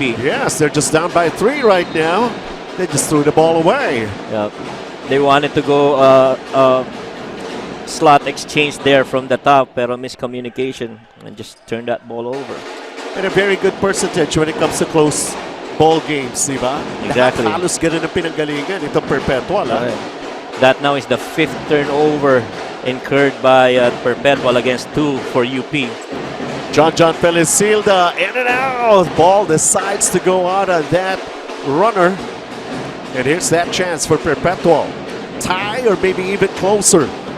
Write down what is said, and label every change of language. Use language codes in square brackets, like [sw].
[en] Yes, they're just down by 3 right now. They just threw the ball away. Yep. They wanted to go slot exchange there from the top, pero miscommunication and just turned that ball over. And a very good percentage when it comes to close ball games, di ba? Exactly. [tl] Lahat halos ganun ang pinanggalingan ito Perpetual. [en] Right. That now is the 5th turnover incurred by Perpetual against 2 for UP. John Felicilda in and out. Ball decides to go out of that runner. And here's that chance for Perpetual. Tie or maybe even closer.